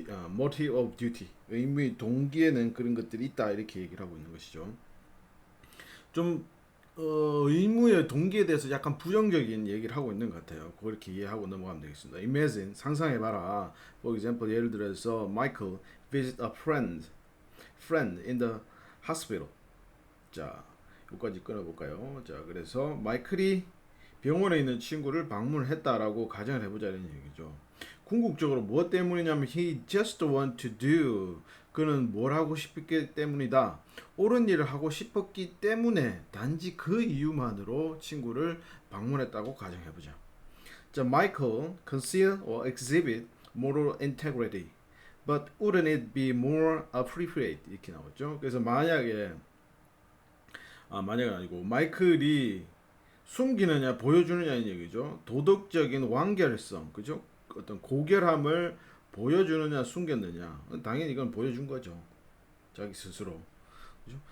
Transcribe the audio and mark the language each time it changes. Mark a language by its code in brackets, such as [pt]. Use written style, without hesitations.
[en] motive of duty, [ko] 의무의 동기에는 그런 것들이 있다 이렇게 얘기를 하고 있는 것이죠. 좀 의무의 동기에 대해서 약간 부정적인 얘기를 하고 있는 것 같아요. 그렇게 이해하고 넘어가면 되겠습니다. [en] Imagine, [ko] 상상해봐라. [en] For example, [ko] 예를 들어서 [en] Michael visit a friend in the hospital. [ko] 자, 여기까지 끊어볼까요? 자, 그래서 마이클이 병원에 있는 친구를 방문했다라고 가정을 해보자는 얘기죠. 궁극적으로 무엇 때문이냐면 [en] he just want to do, [ko] 그는 뭘 하고 싶기 때문이다. 옳은 일을 하고 싶었기 때문에 단지 그 이유만으로 친구를 방문했다고 가정해보자. [en] 자, Michael conceal or exhibit moral integrity, but wouldn't it be more appropriate? [ko] 이렇게 나오죠. 그래서 만약에 만약은 아니고 마이클이 숨기느냐 보여주느냐는 얘기죠. 도덕적인 완결성, 그죠? 어떤 고결함을 보여주느냐 숨겼느냐, 당연히 이건 보여준 거죠. 자기 스스로. 그죠?